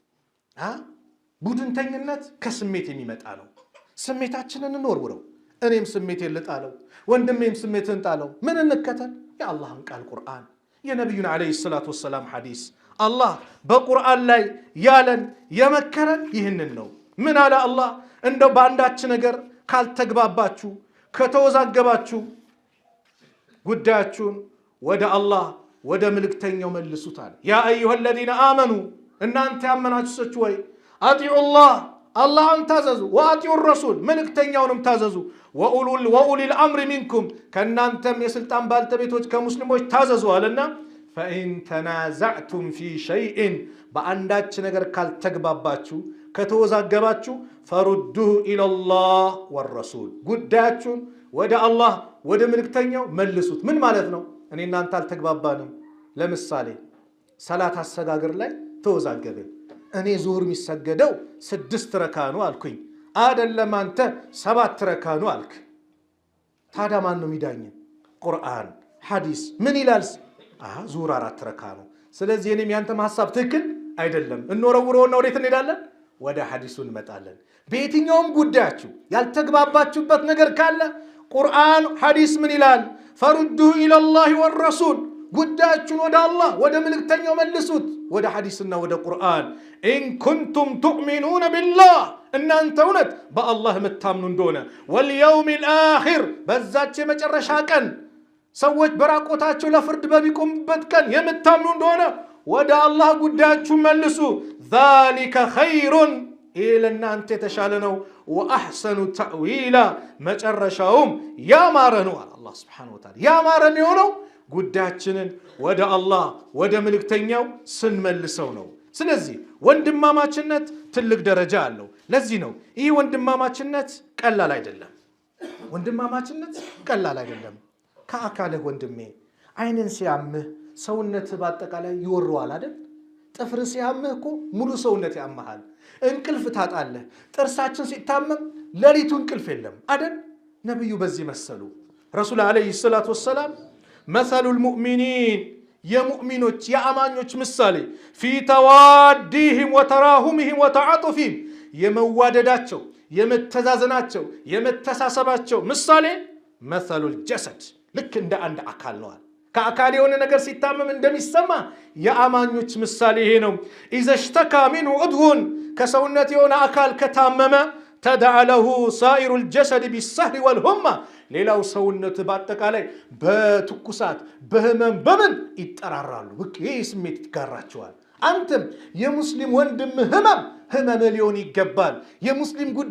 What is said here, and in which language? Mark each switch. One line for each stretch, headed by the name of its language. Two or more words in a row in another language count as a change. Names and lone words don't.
Amharic: ቡድንተኝነት ከስሜት የሚመጣ ነው ስሜታችንን እንወርውረው እኔም ስሜቴን ልጣለው ወንድሜም ስሜትን ጣለው ምን እንከተል የአላህን ቃል ቁርአን የነብዩን
Arabic: عليه الصلاة والسلام
Amharic: ሐዲስ አላህ በቁርአን ላይ ያለን የመከረን ይህንን ነው ምን አለ አላህ እንደው በአንዳች ነገር ካልተግባባችሁ ከተወዛገባችሁ ጉዳያችሁን ወደ አላህ ወደ መልእክተኛው መልሱት አለ
Arabic: يا أيها الذين آمنوا
Amharic: እናንተ ያመናችሁ ሰዎች ወይ አጢዑ አላህን ታዘዙ
Arabic: وأطيعوا الرسول
Amharic: መልእክተኛውንም ታዘዙ
Arabic: وأولي الأمر منكم
Amharic: ከናንተም የስልጣን ባልተቤቶች ከሙስሊሞች ታዘዙ አለና
Arabic: فإن تنازعتم في شيء
Amharic: በአንዳች ነገር ካልተግባባችሁ ከተወዛገባችሁ
Arabic: فردوه إلى الله والرسول
Amharic: ጉዳያችሁን ወደ አላህ ወደ መልእክተኛው መልሱት ምን ማለት ነው እኔ እናንተ አልተግባባንም ለምሳሌ ሰላት አሰጋገር ላይ ተወዛገበ እኔ ዙህር የሚሰገደው 6 ረካ ነው አልኩኝ አይደለም አንተ 7 ረካ ነው አልክ ታዲያ ማን ነው የሚዳኝ ቁርአን ሐዲስ ምን ይላል ዙህር 4 ረካ ነው ስለዚህ እኔም ያንተም ሐሳብ ትክክል አይደለም እንወረውረውና ወዴት እንሄዳለን ወደ ሐዲሱ እንመጣለን በየትኛውም ጉዳያችሁ ያልተግባባችሁበት ነገር ካለ ቁርአን ሐዲስ ምን ይላል
Arabic: فردوه إلى الله والرسول
Amharic: ጉዳያችሁን ወደ አላህ ወደ መልእክተኛው መልሱት ወደ ሐዲስና ወደ ቁርአን
Arabic: إن كنتم تؤمنون بالله
Amharic: እናንተ እውነት በአላህ የምታምኑ እንደሆነ
Arabic: واليوم الآخر
Amharic: በዛች የመጨረሻ ቀን ሰዎች በራቆታቸው ለፍርድ በሚቆሙበት ቀን የምታምኑ እንደሆነ ወደ አላህ ጉዳያችሁን መልሱ
Arabic: ذلك خير
Amharic: ለእናንተ የተሻለ ነው
Arabic: وأحسن تأويلا
Amharic: መጨረሻውም ያማረ ነው አላህ
Arabic: سبحانه وتعالى
Amharic: ያማረ ነው ጉዳያችንን ወደ አላህ ወደ መልእክተኛው ስንመልሰው ነው ስለዚህ ወንድማማችነት ትልቅ ደረጃ አለው ለዚህ ነው ይህ ወንድማማችነት ቀላል አይደለም ወንድማማችነት ቀላል አይደለም ከአካልህ ወንድሜ አይንን ሲያምህ ሰውነት በአጠቃላይ ይወረዋል አይደል ጥፍር ሲያምህ እኮ ሙሉ ሰውነት ያመሃል እንቅልፍ ታጣለህ ጥርሳችን ሲታመም ለሊቱ እንቅልፍ የለም አይደል ነብዩ በዚህ መሰሉ ረሱል
Arabic: عليه الصلاة والسلام مثل المؤمنين
Amharic: የሙእሚኖች የአማኞች ምሳሌ
Arabic: في توادهم وتراحمهم وتعاطفهم
Amharic: የመዋደዳቸው የመተዛዘናቸው የመተሳሰባቸው ምሳሌ
Arabic: مثل الجسد
Amharic: ልክ እንደ አንድ አካል ነው ከአካል የሆነ ነገር ሲታመም እንደሚሰማ የአማኞች ምሳሌ ይሄ ነው
Arabic: اذا اشتكى منه عضو
Amharic: ከሰውነት የሆነ አካል ከታመመ
Arabic: تداعى له سائر الجسد بالسهر والهمة
Amharic: ሌላው ሰውነት በአጠቃላይ በትኩሳት በህመም በምን ይጠራራሉ ይሄ ስሜት ይጋራቸዋል አንተም የሙስሊም ወንድም ህመም ሊሆን ይገባል የሙስሊም